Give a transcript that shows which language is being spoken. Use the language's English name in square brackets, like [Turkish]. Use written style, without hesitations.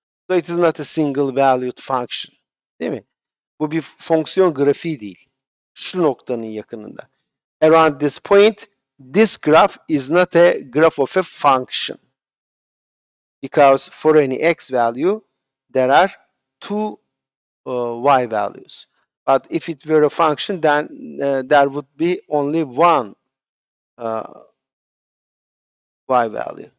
[English] So it is not a single valued function. [Turkish] Değil mi? Bu bir fonksiyon grafiği değil. Şu noktanın yakınında. [English] Around this point, this graph is not a graph of a function. Because for any x value, there are two y values. But if it were a function, then there would be only one y value.